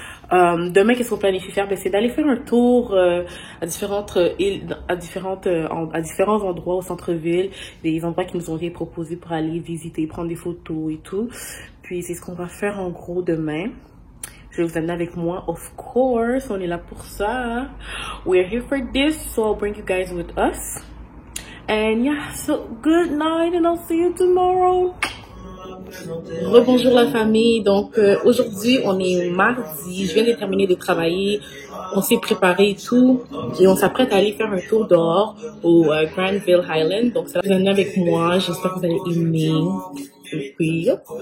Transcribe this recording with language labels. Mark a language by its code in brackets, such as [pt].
[fr] Demain, qu'est-ce qu'on planifie faire? Ben, c'est d'aller faire un tour à différentes îles, à différents endroits au centre-ville, des endroits qui nous ont été proposés pour aller visiter, prendre des photos et tout. Puis c'est ce qu'on va faire en gros demain. Je vais vous amener avec moi, of course, on est là pour ça. [en] We're here for this, so I'll bring you guys with us. And yeah, so good night and I'll see you tomorrow. [fr] Rebonjour la famille, donc aujourd'hui on est mardi, je viens de terminer de travailler, on s'est préparé et tout, et on s'apprête à aller faire un tour dehors au Granville Highland, donc ça va venir avec moi, j'espère que vous allez aimer, et puis yep.